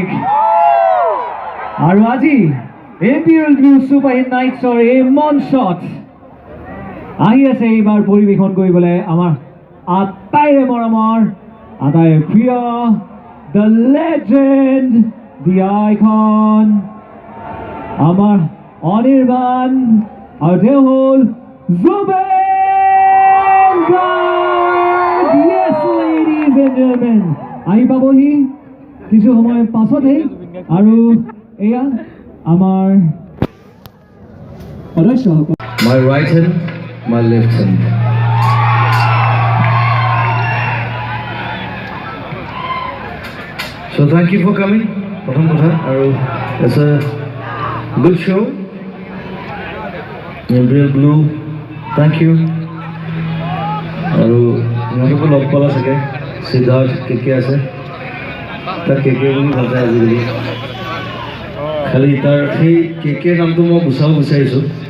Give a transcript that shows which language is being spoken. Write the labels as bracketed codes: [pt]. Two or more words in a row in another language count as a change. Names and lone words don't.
[as] আৰু আজি এপিএল ব্লু ছুপাৰ হিট নাইটছৰ এই মঞ্চত আহি আছে এইবাৰ পৰিৱেশন কৰিবলৈ আমাৰ আটাইৰে মৰমৰ আটাইৰে প্ৰিয় [en] the legend the icon [as] আমাৰ অনিৰ্বাণ আৰু তেওঁ হ'ল জুবেন গাৰ্গ। [en] Yes, ladies and gentlemen, [as] আহি পাবহি কিছু সময় পাছতে আৰু এয়া আমাৰ সদস্যসকল। [en] My right hand, my left hand. So thank you for coming. [as] প্ৰথম কথা আৰু [en] it's a good show. Imperial Blue, thank you. [as] আৰু ইহঁতকো লগ পালা চাগে সিদ্ধাৰ্থ কেকে আছে তাৰ কেকে বুলি ভাবে আজিকালি খালি তাৰ সেই কেকে নামটো মই গুচাব বিচাৰিছোঁ।